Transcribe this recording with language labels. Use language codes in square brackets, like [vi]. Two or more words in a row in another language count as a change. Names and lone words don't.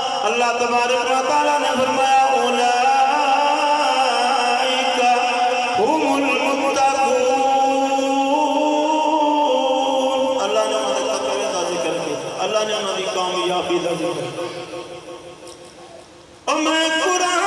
[ar] الله تبارك وتعالى [ur] نے فرمایا [ar] أولئك هم المتقون. [ur] اللہ نے انہیں تقوے کا ذکر کیا، اللہ نے انہیں کامیابی کا ذکر. اور میں